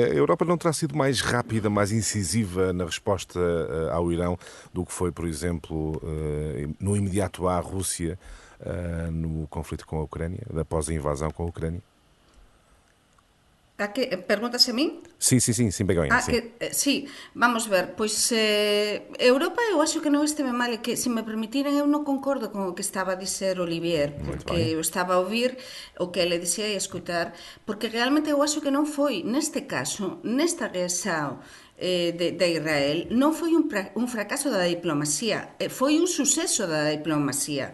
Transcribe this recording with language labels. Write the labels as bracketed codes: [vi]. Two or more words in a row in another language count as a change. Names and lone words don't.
[pt] A Europa não terá sido mais rápida, mais incisiva na resposta ao Irão do que foi, por exemplo, no imediato à Rússia, no conflito com a Ucrânia, após a invasão com a Ucrânia? Perguntas a mim? Sim, Begonha. [gl] Sim, vamos ver, pois Europa eu acho que non esteve mal, e que, se me permitiran, eu non concordo con o que estaba a dizer Olivier, porque eu estaba a ouvir o que ele dicía e a escutar, porque realmente eu acho que non foi, neste caso, nesta reação de Israel, non foi un fracaso da diplomacia, foi un suceso da diplomacia.